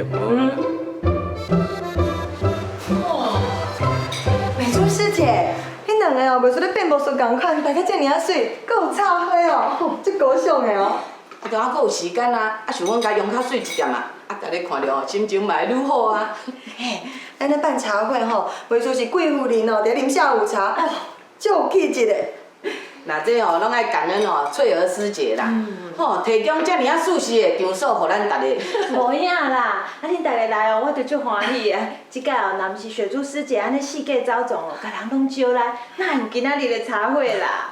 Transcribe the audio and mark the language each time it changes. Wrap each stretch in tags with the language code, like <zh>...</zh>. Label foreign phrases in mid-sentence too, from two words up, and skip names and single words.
<nan>美珠师姐，恁两个哦，袂输咧变魔术共款，大家遮尔水，搁有插花哦，真高尚的哦。啊，对啊，还有时间啊，啊，想讲甲用较水一点啊，啊，大家看着哦，心情嘛会愈好啊。嘿，咱咧办茶会吼，袂输是贵妇人哦，伫啉下午茶，哦，足有气质的。那这吼，拢爱感恩哦，翠儿师姐啦，吼，提供遮尔啊舒适的场所，互咱大家。无影啦，啊恁大家来哦，我就足欢喜的。即届哦，若毋是雪珠师姐安尼四界走总哦，甲人拢招来，哪有今仔日的茶会啦？</nan>